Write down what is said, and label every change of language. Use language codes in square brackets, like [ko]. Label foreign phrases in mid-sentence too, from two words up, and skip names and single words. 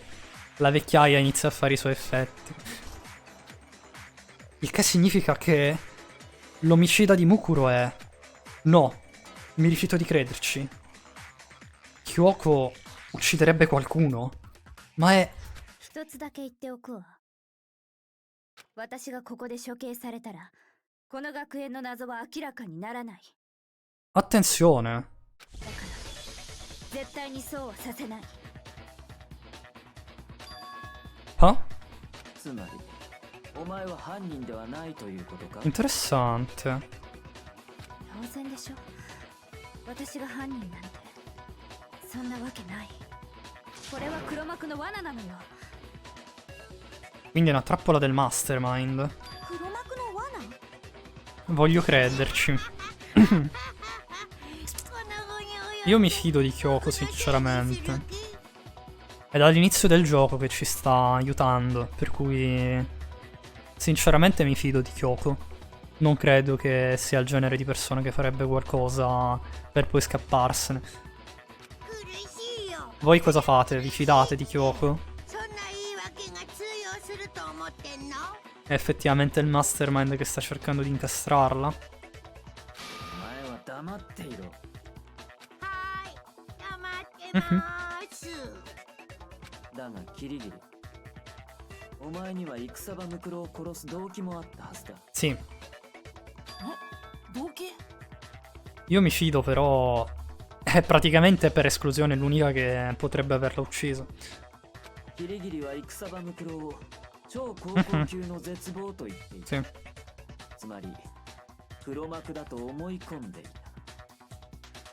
[it] La vecchiaia inizia a fare i suoi effetti. Il che significa che l'omicida di Mukuro è... No, mi rifiuto di crederci. Kyoko ucciderebbe qualcuno? Ma è... [ja] 一つだけ言っておくわ。私がここで処刑されたら、この学園の謎は明らかにならない。 [it] Attenzione. [ja] だから絶対にそうはさせない。 Ah? つまりお前は犯人ではないということか？ [it] Interessante. [ja] 当然でしょ。私が犯人なんてそんなわけない。これは黒幕の罠なのよ。 [it] Quindi è una trappola del mastermind. [ja] 黒幕の罠？ [it] Voglio crederci. Io mi fido di Kyoko, sinceramente. È dall'inizio del gioco che ci sta aiutando, per cui sinceramente mi fido di Kyoko. Non credo che sia il genere di persona che farebbe qualcosa per poi scapparsene. Voi cosa fate? Vi fidate di Kyoko? È effettivamente il mastermind che sta cercando di incastrarla? [ja] お前は黙っていろ。だがキリギリ、お前には戦場ムクロを殺す動機もあったはずだ。 [it] Sì. [ja] 動機？ [it] Io mi fido, però è praticamente per esclusione l'unica che potrebbe averla ucciso. [ja] キリギリは戦場ムクロを超高校級の絶望と言っていた。 [it] Sì. [ja] つまり黒幕だと思い込んでいた。